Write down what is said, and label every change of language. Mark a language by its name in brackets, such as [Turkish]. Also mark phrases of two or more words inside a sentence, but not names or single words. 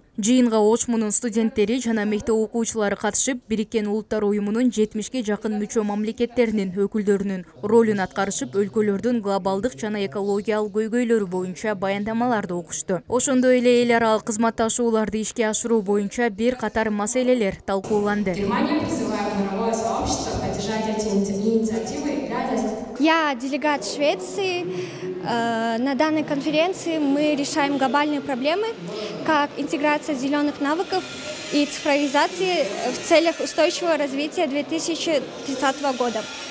[Kyrgyz] Жыйынга Ош мунун студенттери жана мектеп окуучулары катышып, Бириккен Улуттар уюмунун 70-ке жакын мүчө мамлекеттеринин өкүлдөрүнүн ролун аткарышып, өлкөлөрдүн глобалдык жана экологиялык көйгөйлөрү боюнча баяндамаларды окушту. Ошондой эле эл аралык кызматташууларды ишке ашыруу боюнча бир катар маселелер талкууланды. [Russian] Германия призывает мировое сообщество поддержать эти инициативы. Я делегат Швеции. На данной конференции мы решаем глобальные проблемы, как интеграция зеленых навыков и цифровизации в целях устойчивого развития 2030 года.